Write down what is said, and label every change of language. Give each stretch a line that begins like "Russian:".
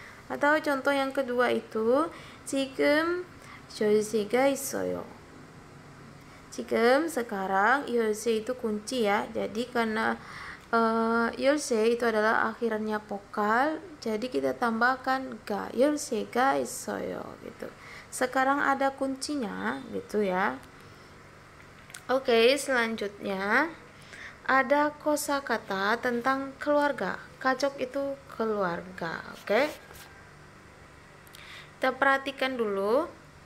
Indonesian: Atau contoh yang kedua itu
Korean: 지금 열쇠가 있어요.
Indonesian: 지금 sekarang, 열쇠 itu kunci ya. Jadi karena 열쇠 itu adalah akhirannya vokal, jadi kita tambahkan ga.
Korean: 열쇠가 있어요 gitu.
Indonesian: Sekarang ada kuncinya gitu ya. Oke, selanjutnya ada kosakata tentang keluarga. 가족 itu keluarga. Oke. Kita perhatikan dulu.